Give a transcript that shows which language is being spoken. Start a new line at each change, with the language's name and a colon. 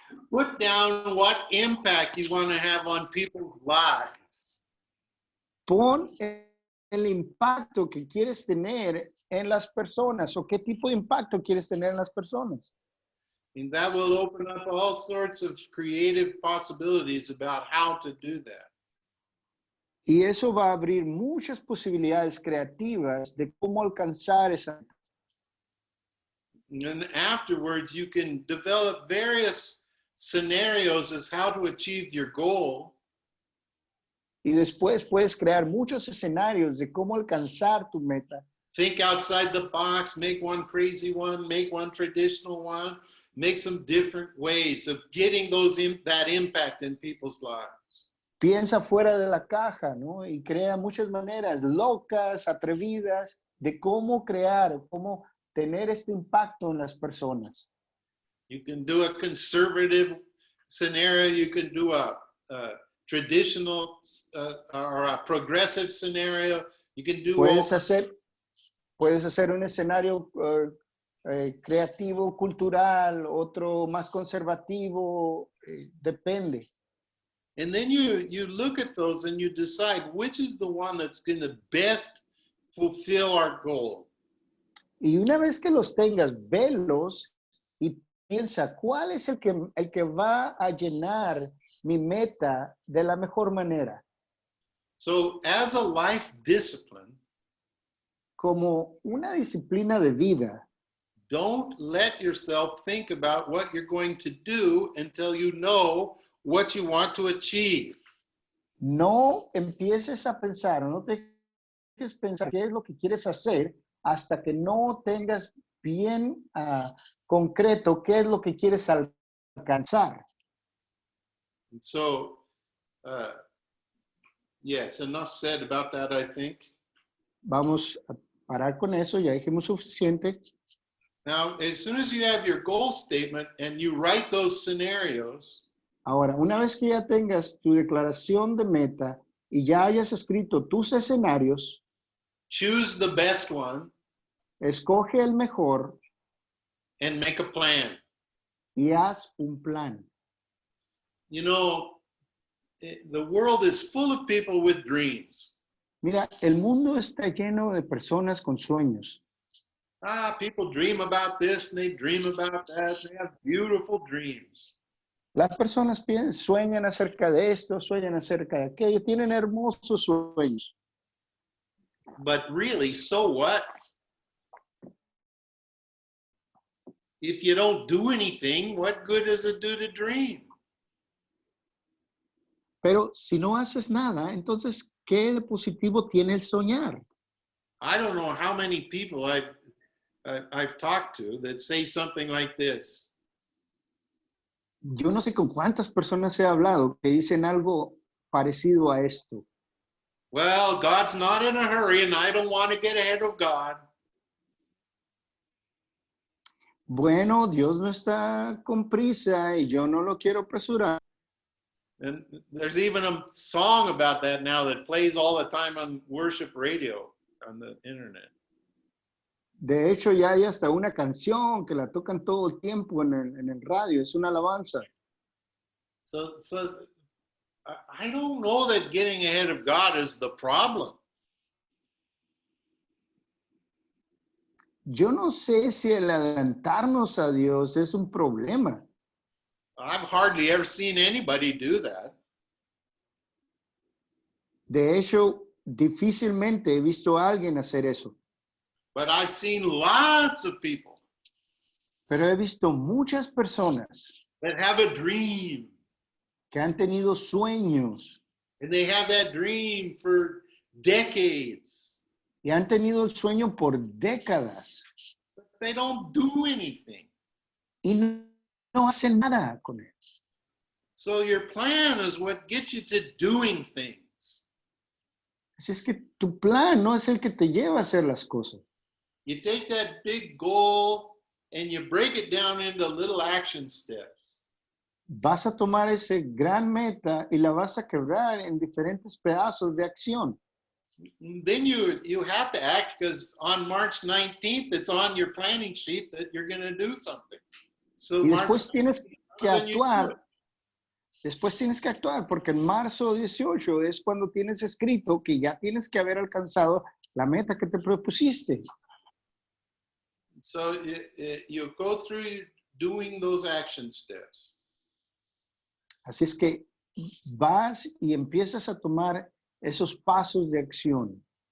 English: Put down what impact you want to have on people's lives.
Spanish: Pon el impacto que quieres tener en las personas o qué tipo de impacto quieres tener en las personas.
English: And that will open up all sorts of creative possibilities about how to do that.
Spanish: Y eso va a abrir muchas posibilidades creativas de cómo alcanzar esa.
English: And then afterwards, you can develop various scenarios as how to achieve your goal.
Spanish: Y después puedes crear muchos escenarios de cómo alcanzar tu meta.
English: Think outside the box, make one crazy one, make one traditional one, make some different ways of getting that impact in people's lives.
Spanish: Piensa fuera de la caja, ¿no? Y crea muchas maneras locas, atrevidas, de cómo crear, cómo tener este impacto en las personas.
English: You can do a conservative scenario, you can do a traditional or a progressive scenario, you can do
Spanish: Puedes hacer un escenario creativo, cultural, otro más conservativo, depende.
English: And then you look at those and you decide which is the one that's going to best fulfill our goal.
Spanish: Y una vez que los tengas, velos y piensa, ¿cuál es el que va a llenar mi meta de la mejor manera?
English: So as a life discipline,
Spanish: como una disciplina de vida,
English: don't let yourself think about what you're going to do until you know what you want to achieve.
Spanish: No empieces a pensar, no te dejes pensar qué es lo que quieres hacer hasta que no tengas bien concreto qué es lo que quieres alcanzar.
English: And so, yes, enough said about that, I think.
Spanish: Vamos a parar con eso, ya dijimos suficiente.
English: Now, as soon as you have your goal statement and you write those scenarios,
Spanish: ahora, una vez que ya tengas tu declaración de meta y ya hayas escrito tus escenarios,
English: choose the best one,
Spanish: escoge el mejor,
English: and make a plan.
Spanish: Y haz un plan.
English: You know, the world is full of people with dreams.
Spanish: Mira, el mundo está lleno de personas con sueños.
English: People dream about this and they dream about that. They have beautiful dreams.
Spanish: Las personas sueñan acerca de esto, sueñan acerca de aquello, tienen hermosos sueños.
English: But really, so what? If you don't do anything, what good does it do to dream?
Spanish: Pero si no haces nada, entonces, ¿qué de positivo tiene el soñar?
English: I don't know how many people I've talked to that say something like this.
Spanish: Yo no sé con cuántas personas he hablado que dicen algo parecido a esto.
English: Well, God's not in a hurry and I don't want to get ahead of God.
Spanish: Bueno, Dios no está con prisa y yo no lo quiero apresurar.
English: And there's even a song about that now that plays all the time on worship radio on the internet.
Spanish: De hecho, ya hay hasta una canción que la tocan todo el tiempo en el radio. Es una alabanza.
English: So I don't know that getting ahead of God is the problem.
Spanish: Yo no sé si el adelantarnos a Dios es un problema.
English: I've hardly ever seen anybody do that.
Spanish: De hecho, difícilmente he visto a alguien hacer eso.
English: But I've seen lots of people.
Spanish: Pero he visto muchas personas
English: that have a dream.
Spanish: Que han tenido sueños.
English: And they have that dream for decades.
Spanish: Y han tenido el sueño por décadas.
English: But they don't do anything.
Spanish: Y no hacen nada con él.
English: So your plan is what gets you to doing things.
Spanish: Así es que tu plan no es el que te lleva a hacer las cosas.
English: You take that big goal and you break it down into little action steps.
Spanish: Vas a tomar ese gran meta y la vas a quebrar en diferentes pedazos de acción.
English: Then you have to act because on March 19th, it's on your planning sheet that you're going to do something. So
Spanish: Y después tienes que actuar. Después tienes que actuar porque en marzo 18 es cuando tienes escrito que ya tienes que haber alcanzado la meta que te propusiste.
English: So you go through doing those action steps.
Spanish: Así es que vas y empiezas a tomar esos pasos de acción.